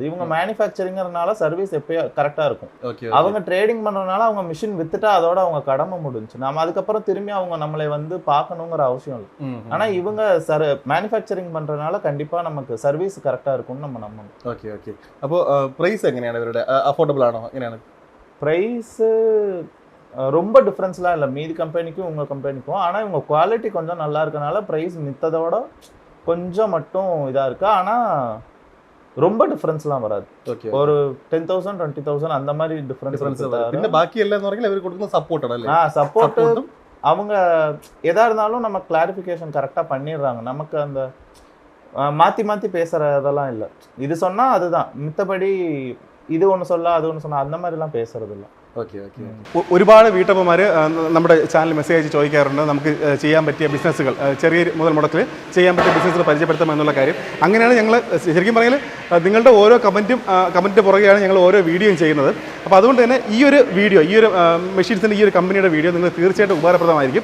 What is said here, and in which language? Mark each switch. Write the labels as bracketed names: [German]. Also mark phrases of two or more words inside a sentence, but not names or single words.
[Tamil] இவங்க மேனுஃபேக்சரிங்கிறனால சர்வீஸ் எப்பயும் கரெக்டா இருக்கும். அவங்க ட்ரேடிங் பண்றதுனால அவங்க மிஷின் வித்துட்டா அதோட அவங்க கடமை முடிஞ்சு. நாம அதுக்கப்புறம் திரும்பி அவங்க நம்மளை வந்து பார்க்கணுங்கிற அவசியம் இல்லை. ஆனா இவங்க மேனுஃபேக்சரிங் பண்றதுனால கண்டிப்பா நமக்கு சர்வீஸ் கரெக்டா இருக்கும்னு நம்ம நம்பணும். [Malayalam] ഓക്കെ ഓക്കെ അപ്പോൾ പ്രൈസ് എങ്ങനെയാണ് ഇവരുടെ? അഫോർഡബിൾ ആണോ? എങ്ങനെയാണ് പ്രൈസ്? [Tamil] ரொம்ப டிஃபரன்ஸ்லாம் இல்லை மீதி கம்பெனிக்கும் உங்கள் கம்பெனிக்கும். ஆனால் இவங்க குவாலிட்டி கொஞ்சம் நல்லா இருக்கனால ப்ரைஸ் மித்ததோட கொஞ்சம் மட்டும் இதாக இருக்குது. ஆனால் ரொம்ப டிஃபரன்ஸ்லாம் வராது. ஒரு 10,000 20,000 அந்த மாதிரி டிஃபரன்ஸ். [Malayalam] പിന്നെ ബാക്കി എല്ലാം എന്ന് പറഞ്ഞാൽ ഇവർ കൊടുക്കുന്ന സപ്പോർട്ട് ആണ്. [Tamil] சப்போர்ட் அவங்க எதா இருந்தாலும் நம்ம கிளாரிஃபிகேஷன் கரெக்டாக பண்ணிடுறாங்க. நமக்கு அந்த மாற்றி மாற்றி பேசுகிறதெல்லாம் இல்லை. இது சொன்னால் அதுதான், மித்தபடி இது ஒன்னு சொல்ல அது ஒன்னு சொன்னால் அந்த மாதிரிலாம் பேசுறதில்ல. [Malayalam] ഓക്കെ ഓക്കെ ഒരുപാട് വീട്ടമ്മമാർ നമ്മുടെ ചാനൽ മെസ്സേജ് അയച്ച് ചോദിക്കാറുണ്ട് നമുക്ക് ചെയ്യാൻ പറ്റിയ ബിസിനസ്സുകൾ, ചെറിയ മുതൽ മുടക്കിൽ ചെയ്യാൻ പറ്റിയ ബിസിനസ്സുകൾ പരിചയപ്പെടുത്താം എന്നുള്ള കാര്യം. അങ്ങനെയാണ് ഞങ്ങൾ ശരിക്കും പറഞ്ഞാൽ നിങ്ങളുടെ ഓരോ കമൻറ്റിൻ്റെ പുറകെയാണ് ഞങ്ങൾ ഓരോ വീഡിയോയും ചെയ്യുന്നത്. അപ്പോൾ അതുകൊണ്ട് തന്നെ ഈ ഒരു വീഡിയോ, ഈ ഒരു മെഷീൻസിൻ്റെ ഈ ഒരു കമ്പനിയുടെ വീഡിയോ നിങ്ങൾ തീർച്ചയായിട്ടും ഉപകാരപ്രദമായിരിക്കും.